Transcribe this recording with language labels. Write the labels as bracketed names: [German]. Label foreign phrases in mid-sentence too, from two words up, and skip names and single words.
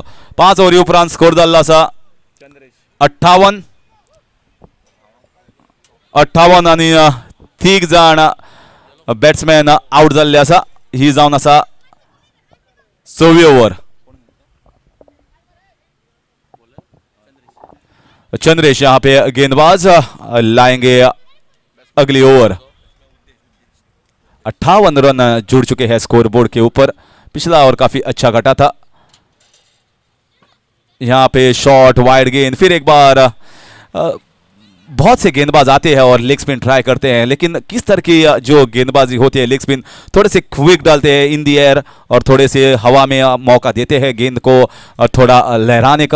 [Konkani] 5 ओव्हरी उपरांत स्कोर जाल्लो आसा 58 आनी 3 जाण बॅट्समॅन आउट जाल्ले आसा। ही जावन आसा 6वी ओव्हर। [Hindi] चंद्रेश यहाँ पे गेंदबाज लाएंगे अगली ओवर। 58 रन जुड़ चुके हैं स्कोर बोर्ड के ऊपर। पिछला ओवर काफी अच्छा घटा था। यहाँ पे शॉट वाइड गेंद, फिर एक बार बहुत से गेंदबाज आते हैं और [English] leg spin try [Hindi] करते हैं लेकिन किस तरह की जो गेंदबाजी होती है [English] leg spin [Hindi] थोड़े से क्विक डालते हैं [English] in the air [Hindi] और थोड़े से हवा में मौका देते हैं गेंद को थोड़ा लहराने का।